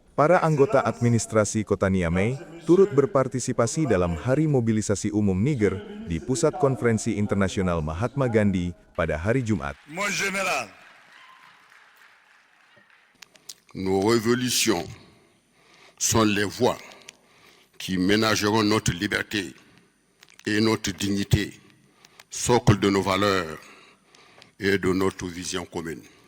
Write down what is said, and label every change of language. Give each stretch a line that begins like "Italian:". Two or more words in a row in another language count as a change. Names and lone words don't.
Indonesian: Para anggota administrasi Kota Niamey turut berpartisipasi dalam Hari Mobilisasi Umum Niger di Pusat Konferensi Internasional Mahatma Gandhi pada hari Jumat.
French: Mon général, nos révolutions sont les voies qui ménageront notre liberté et notre dignité, socle de nos valeurs et de notre vision commune.